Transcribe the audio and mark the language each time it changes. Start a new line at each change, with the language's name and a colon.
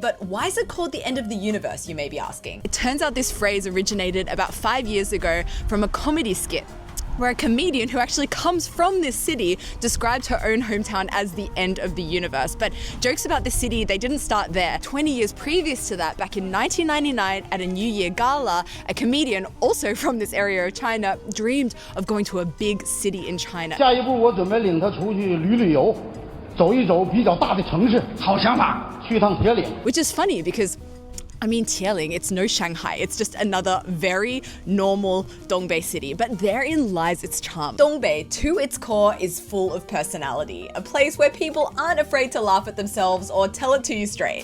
English: But why is it called the end of the universe, you may be asking? It turns out this phrase originated about 5 years ago from a comedy skit, where a comedian who actually comes from this city described her own hometown as the end of the universe. But jokes about the city, they didn't start there. 20 years previous to that, back in 1999 at a New Year gala, a comedian also from this area of China dreamed of going to a big city in China.
Chinese: 下一步我准备领他出去旅游，走一走比较大的城市。好想法，去趟铁岭。
English: Which is funny because I mean, Tieling, it's no Shanghai. It's just another very normal Dongbei city, but therein lies its charm. Dongbei, to its core, is full of personality, a place where people aren't afraid to laugh at themselves or tell it to you straight.